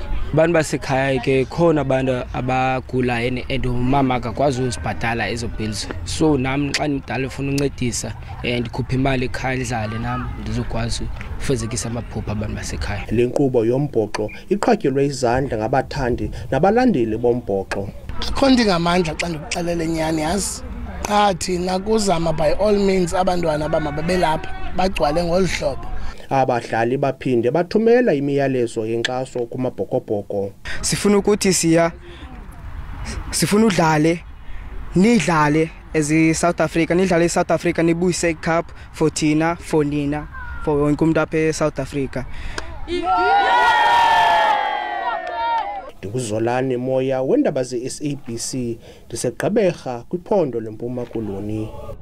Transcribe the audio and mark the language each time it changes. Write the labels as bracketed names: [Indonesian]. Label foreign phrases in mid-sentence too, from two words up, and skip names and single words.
[Xhosa] Abantu basekhaya ke khona abantu abagula and umama akakwazi uzibhatala ezo bills, so nami xa ndidala ufuna uncedisa ndikhupha imali ekhaya ndidlale nami ndizokwazi ufezekisa amaphupha abantu basekhaya. Le nkqubo yombhoxo iqhatyelwe izandla ngabathandi nabalandeli bombhoxo. Akho ndingamandla xa ndikuxelela inyani yazi. Qha thina kuzama [English] by all means [Xhosa] abantwana abamabelapha bagcwale ngolu hlobo. Abadlali baphinde bathumela imiyalezo yenkxaso kumabhokobhoko. Sifuna ukuthi sifuna udlale, nidlale South Africa, nidlale South Africa, nibuyise [English] cup for [Xhosa] thina, for nina, for wonke umuntu apha eSouth Africa. Ndinguzolani Moya wendaba ze-SABC ndiseGqeberha kwiphondo leMpuma Koloni.